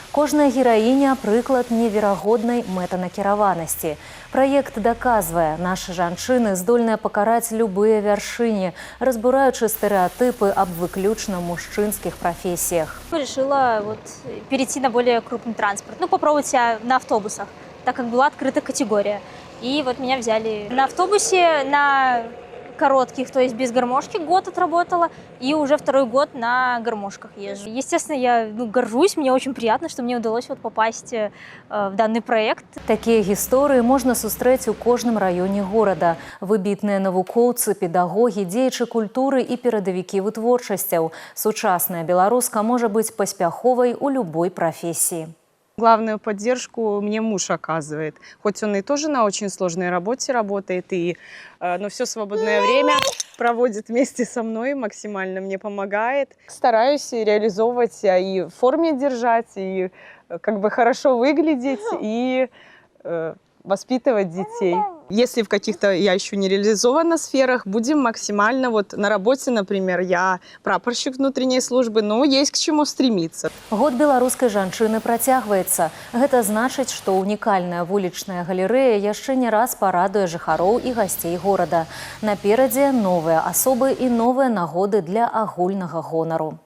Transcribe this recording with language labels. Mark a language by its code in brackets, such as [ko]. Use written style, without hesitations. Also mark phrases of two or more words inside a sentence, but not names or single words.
[be] Кожная гераіня – прыклад неверагоднай мэтанакіраванасці. Праект даказвае, нашы жанчыны здольныя пакараць любыя вяршыні, разбураючы стэрэатыпы аб выключна мужчынскіх профессиях. [ru] Решила перейти на более крупный транспорт, попробовать себя на автобусах, так как была открыта категория. И меня взяли на автобусе, на коротких, то есть без гармошки, год отработала, и уже второй год на гармошках езжу. Естественно, я горжусь, мне очень приятно, что мне удалось попасть в данный проект. [be] Такія гісторыі можна сустрэць у кожным раёне горада. Выбітныя навукоўцы, педагогі, дзеячы культуры і перадавікі вытворчасцяў. Сучасная беларуска можа быць паспяховай у любой профессии. [ru] Главную поддержку мне муж оказывает. Хоть он и тоже на очень сложной работе работает, но все свободное время проводит вместе со мной, максимально мне помогает. Стараюсь реализовывать и в форме держать, и хорошо выглядеть, и воспитывать детей. Если в каких-то я еще не реализована сферах, будем максимально на работе, например, я прапорщик внутренней службы, но есть к чему стремиться. [be] Год беларускай жанчыны працягваецца. Гэта значыць, што унікальная вулічная галерэя яшчэ не раз парадуе жыхароў і гасцей горада. Наперадзе новыя асобы і новыя нагоды для агульнага гонару.